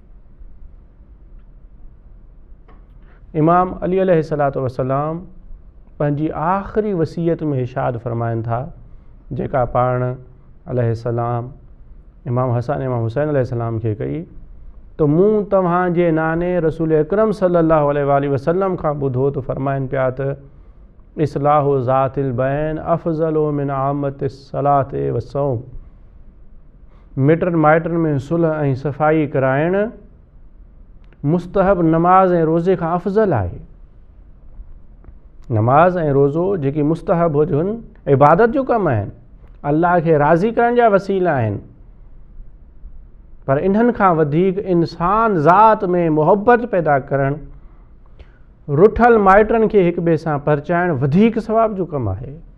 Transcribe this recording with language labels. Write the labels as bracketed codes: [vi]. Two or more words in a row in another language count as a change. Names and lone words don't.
[sd] इमाम अली [ar] عليه الصلاة والسلام [sd] पंहिंजी आख़िरी वसीयत में इरशाद फरमाइनि था, जेका पाण अलैहिस्सलाम इमाम हसन इमाम हुसैन अलैहिस्सलाम खे कई, त मूं तव्हांजे नाने रसूल अकरम [ar] صلى الله عليه وسلم [sd] खां ॿुधो त फरमाइनि पिया त [ar] إصلاح ذات البين أفضل من عامة الصلاة والصوم. [sd] मिटनि माइटनि में सुलह ऐं सफ़ाई कराइण मुस्तहब नमाज़ ऐं रोज़े खां अफ़ज़ल आहे। नमाज़ ऐं रोज़ो जेकी मुस्तहब हुजनि, इबादत जो कमु आहिनि, अल्लाह खे राज़ी करण जा वसीला आहिनि, पर इन्हनि खां वधीक इंसान ज़ात में मुहबत पैदा करणु, रुठल माइटनि खे हिक ॿिए सां परचाइणु वधीक सवाब जो कमु आहे।